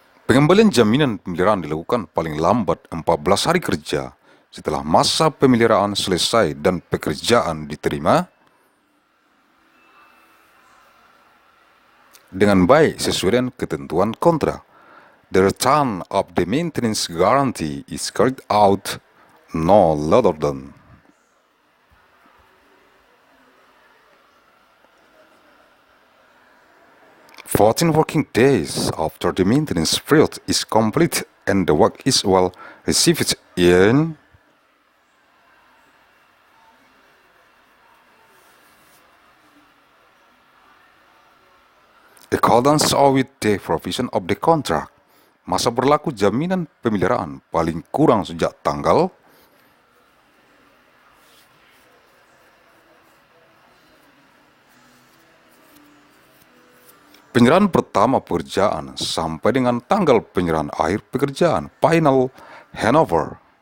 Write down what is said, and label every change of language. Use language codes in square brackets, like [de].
[id] Pengembalian jaminan pemeliharaan dilakukan paling lambat 14 hari kerja setelah masa pemeliharaan selesai dan pekerjaan diterima dengan baik sesuai dengan ketentuan kontrak. [en] The return of the maintenance guarantee is carried out no later than 14 working days after the maintenance period is complete and the work is well received in accordance with the provision of the contract. [id] Masa berlaku jaminan pemeliharaan paling kurang sejak tanggal penyerahan pertama pekerjaan sampai dengan tanggal penyerahan akhir pekerjaan final handover.